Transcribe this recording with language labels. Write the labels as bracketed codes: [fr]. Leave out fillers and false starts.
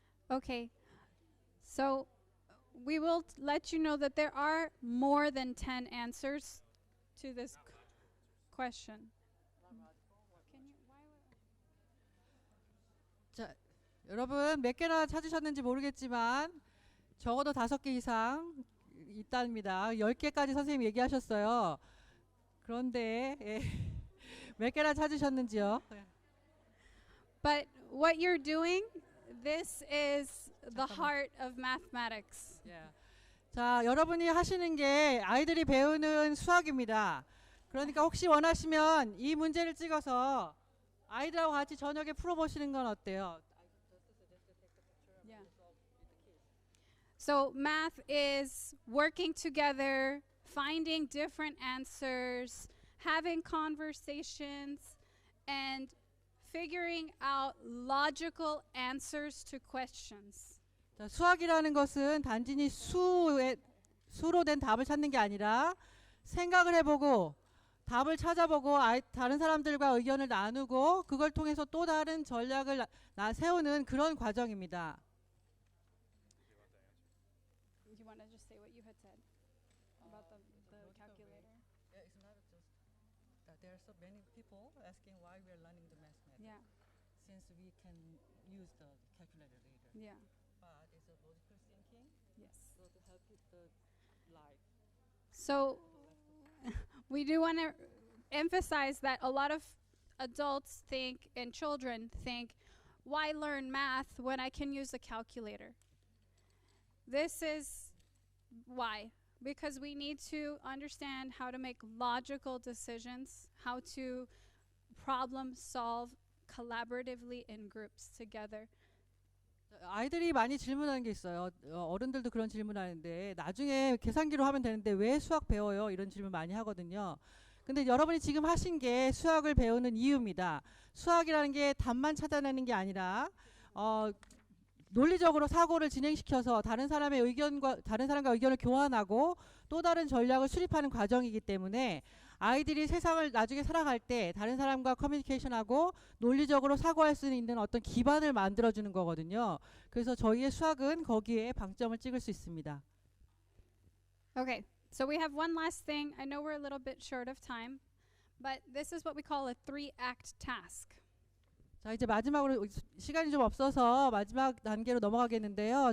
[en] Okay, so we will let you know that there are more than 10 answers to this question. [ko] 자, 여러분 몇 개나 찾으셨는지 모르겠지만 적어도 5개 이상 있답니다. 10개까지 선생님이 얘기하셨어요. 그런데 몇 개나 찾으셨는지요? [en] But what you're doing, this is the heart of mathematics. [ko] 자, 여러분이 하시는 게 아이들이 배우는 수학입니다. 그러니까 혹시 원하시면 이 문제를 찍어서 아이들하고 같이 저녁에 풀어보시는 건 어때요? [en] So math is working together, finding different answers, having conversations, and figuring out logical answers to questions. [ko] 자, 수학이라는 것은 단지 수로 된 답을 찾는 게 아니라 생각을 해보고 답을 찾아보고 다른 사람들과 의견을 나누고 그걸 통해서 또 다른 전략을 세우는 그런 과정입니다. [en] You want to just say what you had said about the calculator? Yeah, it's not just that there are so many people asking why we are learning the mathematics. Yeah, Since we can use the calculator later. yeah, But it's a logical thinking, yes. so to help with the life. So we do want to emphasize that a lot of adults think and children think, why learn math when I can use a calculator? This is why. Because we need to understand how to make logical decisions, how to problem solve collaboratively in groups together. [ko] 아이들이 많이 질문하는 게 있어요. 어른들도 그런 질문하는데 나중에 계산기로 하면 되는데 왜 수학 배워요? 이런 질문 많이 하거든요. 근데 여러분이 지금 하신 게 수학을 배우는 이유입니다. 수학이라는 게 답만 찾아내는 게 아니라 논리적으로 사고를 진행시켜서 다른 사람의 의견과 다른 사람과 의견을 교환하고 또 다른 전략을 수립하는 과정이기 때문에 아이들이 세상을 나중에 살아갈 때 다른 사람과 커뮤니케이션하고 논리적으로 사고할 수 있는 어떤 기반을 만들어주는 거거든요. 그래서 저희의 수학은 거기에 방점을 찍을 수 있습니다. Okay, so we have one last thing. I know we're a little bit short of time, but this is what we call a 3-act task. 자, 이제 마지막으로 시간이 좀 없어서 마지막 단계로 넘어가겠는데요.